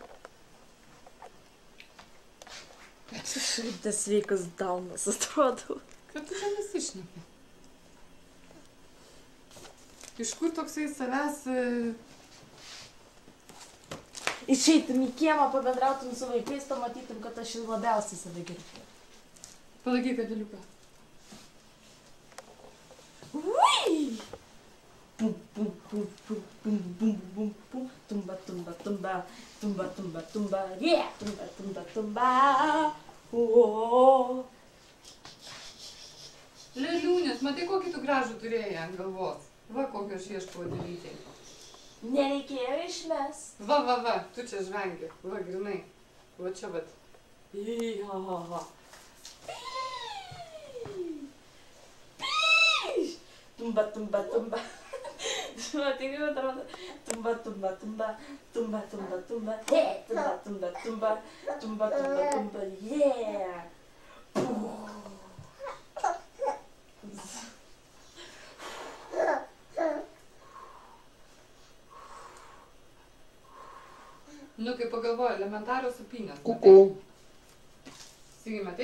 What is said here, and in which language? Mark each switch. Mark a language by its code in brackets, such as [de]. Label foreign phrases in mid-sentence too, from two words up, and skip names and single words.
[lt] Šiaip tas sveikas daunas atrodo. Kad tu čia nesišnepi? Iš kur toksai savęs... Išeitum į kiemą, pabendrautum su vaikais, pamatytum, kad aš ir labiausiai save gerbiu. Palaikyk, Adeliuką. Ui! Bum, bum, bum, bum, bum, bum, bum, bum, tumba, tumba, tumba, tumba, tumba, tumba, yeah, tumba, tumba, tumba, ooo. Leliūnės, matai, kokį tu gražų turėjai ant galvos. Va, kokio aš ieškau Adelytei. Nereikėjo išmest. Va, va, va, tu čia žvengi. Va, grinai. Va čia, vat. Ihahaha. Tumba, tumba, tumba. Matai, kaip atrodo. Tumba, tumba, tumba. Tumba, tumba, tumba. Yeah. Tumba, tumba, tumba. Tumba, tumba, tumba. Yeah. Nu, kai pagalvoju, elementarios supinės. Kuku. Sigi, matai?